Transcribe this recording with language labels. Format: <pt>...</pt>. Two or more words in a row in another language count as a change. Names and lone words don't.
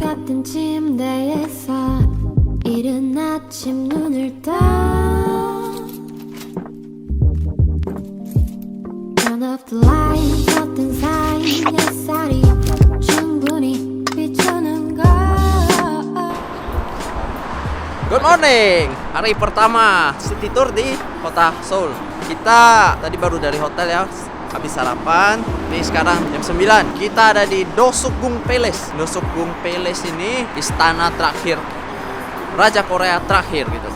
<ko>같은 침대에서 이른 아침 눈을 떠</ko> <en>Turn off the light</en> <ko>어떤 사이 햇살이 충분히 비추는 걸</ko> <en>Good morning,</en> <id>hari pertama</id> <en>city tour</en> <id>di kota Seoul. Kita tadi baru dari hotel ya, habis sarapan. Ini sekarang jam 9. Kita ada di Dosukgung Palace. Dosukgung Palace ini istana terakhir Raja Korea terakhir gitu.</id>